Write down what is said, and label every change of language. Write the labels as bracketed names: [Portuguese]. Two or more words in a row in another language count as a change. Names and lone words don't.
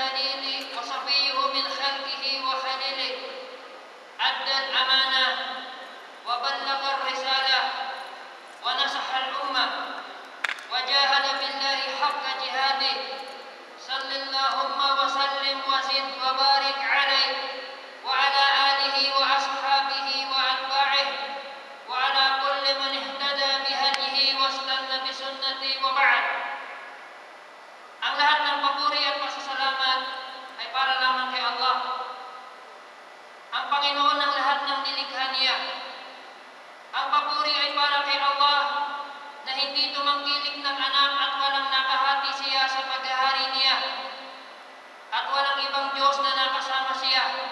[Arabic] خلقه وخليله أدى الأمانة وبلغ الرسالة ونصح الأمة وجاهد بالله حق جهاده صل اللهم وسلم وزد وبارك عليه وعلى آله وأصحابه وأتباعه وعلى كل من اهتدى بهديه واستنى بسنته وبعد. [Filipino] Ang lahat ng papuri at pasasalamat ay para lamang kay Allah, ang Panginoon ng lahat ng nilikha niya. Ang papuri ay para kay Allah na hindi tumangkilik ng anak at walang nakahati siya sa paghahari niya at walang ibang Diyos na nakasama siya.